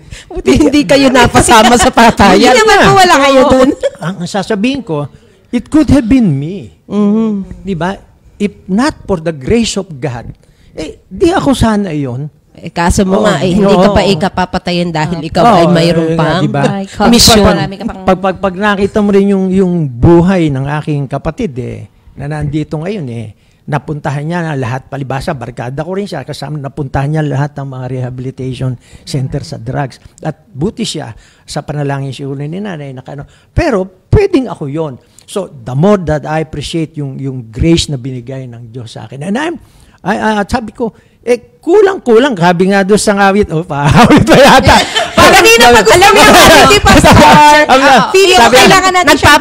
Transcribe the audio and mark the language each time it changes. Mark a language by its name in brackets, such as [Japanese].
[Filipino] Buti hindi kayo napasama sa patayan. Hindi naman po wala kayo dun. Ang sasabihin ko, [English] it could have been me. Mhm. [Filipino] Di ba? [English] If not for the grace of God, [Filipino] di ako sana yon. Kaso mo nga, hindi ka pa ikapapatayin dahil ikaw ay mayroon pang diba? [English] mission. [Filipino] Marami ka pang- Pag nakita mo rin yung buhay ng aking kapatid na nandito ngayon napuntahan niya na lahat, palibasa, barkada ko rin siya, kasama napuntahan niya lahat ng mga rehabilitation center sa drugs. At buti siya sa panalangin siguro ni nanay. Pero pwedeng ako yon. [English] So the more that I appreciate [Filipino] yung grace na binigay ng Diyos sa akin. And sabi ko, kulang-kulang. Sabi nga doon sa awit, awit pa yata. Kanina alam mo yung hindi pa sa feeling ko kailangan natin siyang